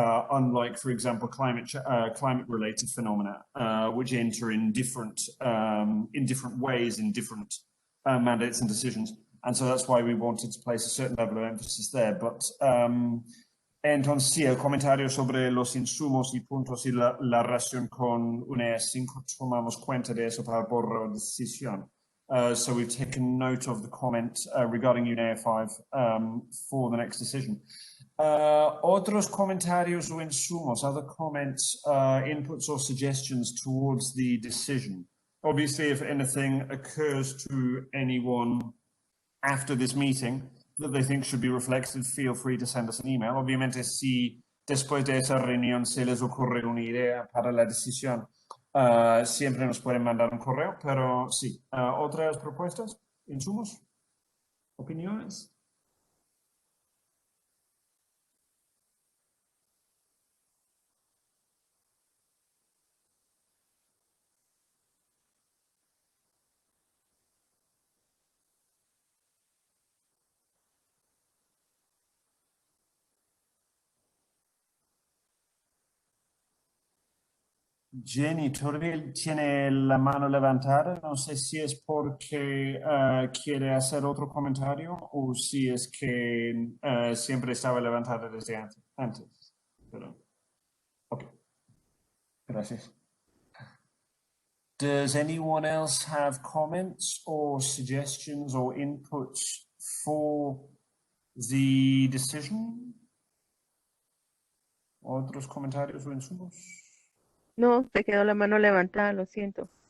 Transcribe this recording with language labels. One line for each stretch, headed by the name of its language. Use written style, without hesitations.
English: Unlike, for example, climate-related phenomena, which enter in different ways in different mandates and decisions. And so that's why we wanted to place a certain level of emphasis there.
Spanish: But entonces, sí, el comentario sobre los insumos y puntos y la relación con UNEA 5, tomamos cuenta de eso para el borrador de decisión.
English: So we've taken note of the comment regarding UNEA 5 for the next decision.
Spanish: Otros comentarios o insumos,
English: other comments, inputs or suggestions towards the decision. Obviously, if anything occurs to anyone after this meeting that they think should be reflected, feel free to send us an email.
Spanish: Obviamente, si después de esa reunión se les ocurre una idea para la decisión, siempre nos pueden mandar un correo, pero sí. ¿Otras propuestas? ¿Insumos? ¿Opiniones? Jenny, todavía tiene la mano levantada. No sé si es porque quiere hacer otro comentario o si es que siempre estaba levantada desde antes. Pero, ok. Gracias.
English: Does anyone else have comments or suggestions or inputs for the decision?
Spanish: ¿Otros comentarios o insumos? No, te quedó la mano levantada, lo siento.